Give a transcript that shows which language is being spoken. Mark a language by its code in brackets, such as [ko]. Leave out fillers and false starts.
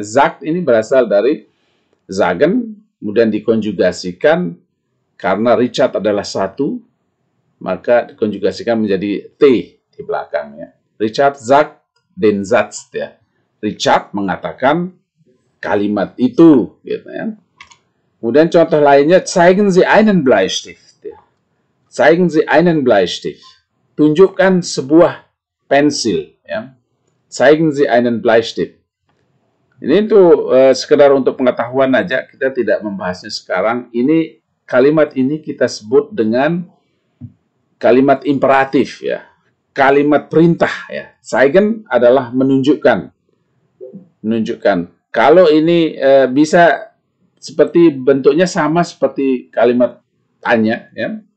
[id] Sagt ini berasal dari sagen, kemudian dikonjugasikan karena Richard adalah satu, maka dikonjugasikan menjadi T di belakangnya. [de] Richard sagt den Satz [id] ya. Richard mengatakan kalimat itu gitu ya. Kemudian contoh lainnya, [de] zeigen Sie einen Bleistift [id] ya. [de] Zeigen Sie einen Bleistift. [id] Tunjukkan sebuah pensil ya. [de] Zeigen Sie einen Bleistift. [id] Ini tuh sekedar untuk pengetahuan aja, kita tidak membahasnya sekarang. Ini kalimat ini kita sebut dengan kalimat imperatif ya. Kalimat perintah ya. Zeigen adalah menunjukkan. Menunjukkan. Kalau ini bisa seperti bentuknya sama seperti kalimat tanya ya.